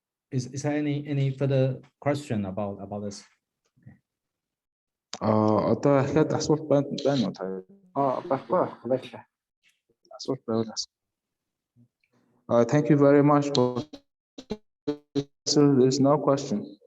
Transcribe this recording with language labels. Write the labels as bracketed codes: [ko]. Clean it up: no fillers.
[en] Is there any further question about this? [mn] Одоо дахиад асуулт байна уу та? Баггүй байлаа. Асуулт байвал [en] thank you very much for there's no question.